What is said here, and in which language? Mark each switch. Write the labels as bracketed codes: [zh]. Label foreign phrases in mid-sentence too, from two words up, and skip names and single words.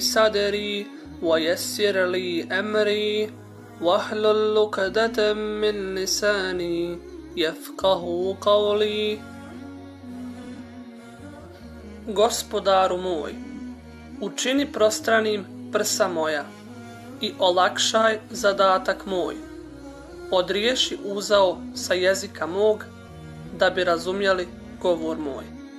[ar] صدري ويسر لي أمري واحلل عقدة من لساني يفقه قولي. [bs] Gospodaru moj, učini prostranim prsa moja i olakšaj zadatak moj. Odriješi uzao sa jezika mog, da bi razumjeli govor moj.